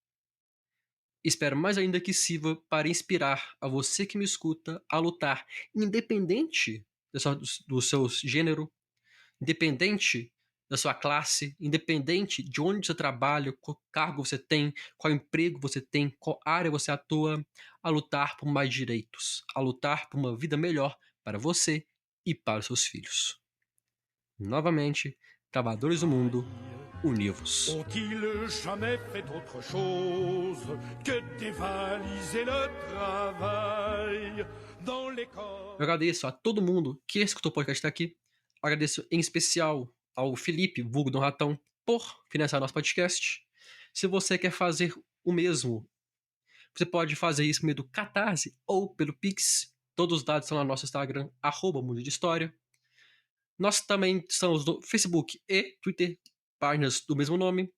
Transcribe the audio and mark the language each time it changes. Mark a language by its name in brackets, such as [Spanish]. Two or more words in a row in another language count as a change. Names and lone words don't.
[Portuguese] Espero mais ainda que sirva para inspirar a você que me escuta a lutar, independente do seu gênero, independente da sua classe, independente de onde você trabalha, qual cargo você tem, qual emprego você tem, qual área você atua, a lutar por mais direitos, a lutar por uma vida melhor para você e para os seus filhos. Novamente, trabalhadores do mundo, univos. [French] Ont-ils jamais fait autre chose que dévaliser le travail dans les corps? [Portuguese] Eu agradeço a todo mundo que escutou o podcast até aqui. Agradeço em especial ao Felipe, vulgo do Ratão, por financiar nosso podcast. Se você quer fazer o mesmo, você pode fazer isso por meio do Catarse ou pelo Pix. Todos os dados estão no nosso Instagram, @Mundo de História. Nós também estamos no Facebook e Twitter, páginas do mesmo nome.